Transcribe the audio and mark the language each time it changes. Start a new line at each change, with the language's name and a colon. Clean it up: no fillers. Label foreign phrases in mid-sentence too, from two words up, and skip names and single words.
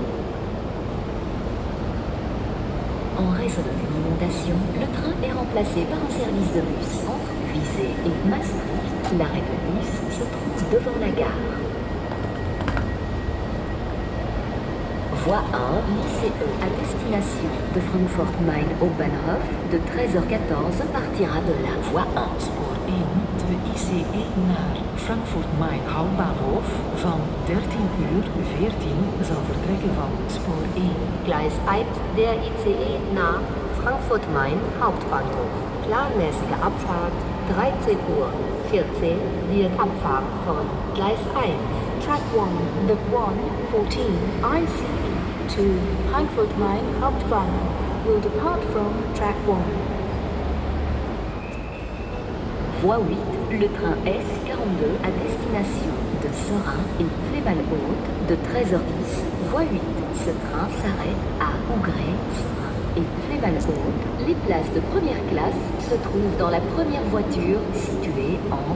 French: En raison d'une inondation, le train est remplacé par un service de bus entre Visé et Maastricht. L'arrêt de bus se trouve devant la gare. Voie 1, l'ICE à destination de Frankfurt-Main-Hauptbahnhof de 13h14 partira de la voie 1.
Dutch: Spoor 1, de ICE naar Frankfurt-Main-Hauptbahnhof van 13:14 zal vertrekken van spoor 1.
German: Gleis 1 der ICE nach Frankfurt-Main Hauptbahnhof. Planmäßige Abfahrt 13:14 wird abfahren von Gleis 1.
English: Track 1, the 114 ICE to Frankfurt-Main Hauptbahnhof will depart from track 1.
French: Voie 8, le train S42 à destination de Serein et Flémal-Haute de 13h10. Voie 8, ce train s'arrête à Ougré, Serein et Flémal-Haute. Les places de première classe se trouvent dans la première voiture située